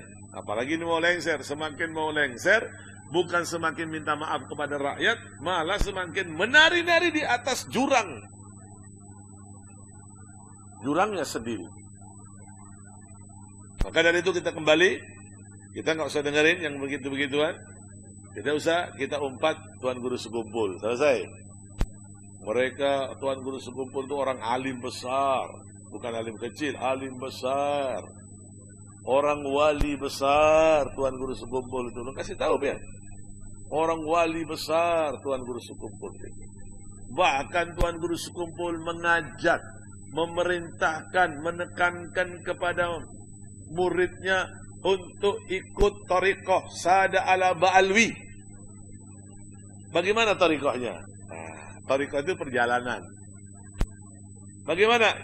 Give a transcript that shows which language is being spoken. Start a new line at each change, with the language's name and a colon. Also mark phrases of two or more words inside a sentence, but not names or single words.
Indonesian: Apalagi ini mau lengser, semakin mau lengser, bukan semakin minta maaf kepada rakyat, malah semakin menari-nari di atas jurang. Jurangnya sendiri. Maka dari itu kita kembali, kita nggak usah dengerin yang begitu-begituan. Kita umpat Tuan Guru Sekumpul. Selesai. Mereka Tuan Guru Sekumpul itu orang alim besar, bukan alim kecil, alim besar. Orang wali besar Tuan Guru Sekumpul itu. Lu kasih tahu biar. Orang wali besar Tuan Guru Sekumpul itu. Bahkan Tuan Guru Sekumpul mengajak, memerintahkan, menekankan kepada muridnya untuk ikut thariqah Sada ala Ba'alwi. Bagaimana thariqahnya? Thariqah itu perjalanan. Bagaimana?